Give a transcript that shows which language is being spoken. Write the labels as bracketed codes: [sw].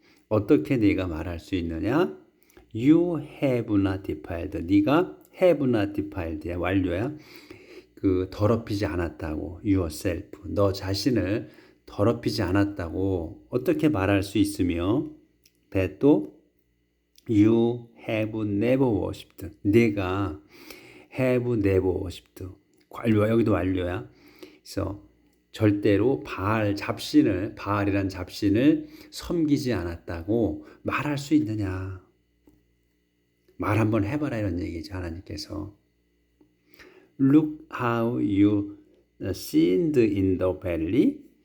[ko] 어떻게 네가 말할 수 있느냐? [en] You have not defiled. [ko] 네가 [en] have not defiled [ko] 야, 완료야. 그 더럽히지 않았다고, [en] yourself. [ko] 너 자신을 더럽히지 않았다고 어떻게 말할 수 있으며, that 또 [en] you have never worshipped. 네가 have never worshipped. [ko] 완료야. 여기도 완료야. 그래서 절대로 바알이란 잡신을 섬기지 않았다고 말할 수 있느냐. 말 한번 해봐라, 이런 얘기죠, 하나님께서. [en] Look how you sinned in the valley.